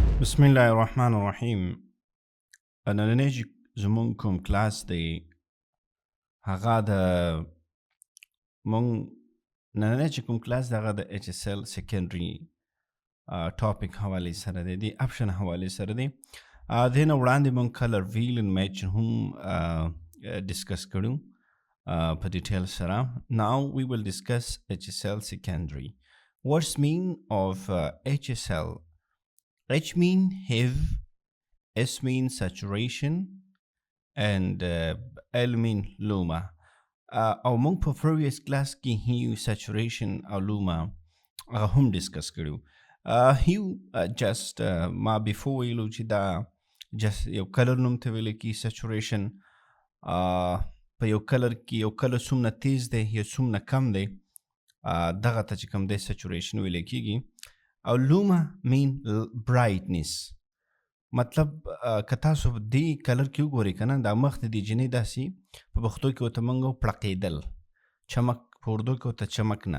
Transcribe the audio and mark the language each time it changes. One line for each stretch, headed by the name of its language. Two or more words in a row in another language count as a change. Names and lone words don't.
Arabic: بسم الله الرحمن الرحیم.
Pashto: نننی چې زمونږ کوم کلاس دی هغه د مونږ نننی چې کوم کلاس دی هغه د HSL Secondary ټاپک حوالې سره دی، د اپشن حوالې سره دی. دې نه وړاندې مونږ
English: color wheel and match
Pashto: هم ډسکس کړو په ډیټیل سره.
English: Now we will discuss HSL Secondary. What's mean of HSL? H mean hue, S mean saturation, and L mean luma.
Pashto: او مونږ په
English: previous class
Pashto: کې
English: hue, saturation
Pashto: او luma هم ډسکس کړو.
English: hue just
Pashto: ما before ویلو چې دا just یو کلر نوم ته ویل کی. saturation په یو کلر کې یو کلر څومره تیز دی یا څومره کم دی دغه ته چې کوم دی saturation ویل کیږي. او
English: luma mean brightness,
Pashto: مطلب که تاسو دې کلر کې وګورئ که نه دا مخ د دې جنۍ داسې په پښتو کې ورته موږ پړقېدل، چمک په اردو کې ورته چمک نه.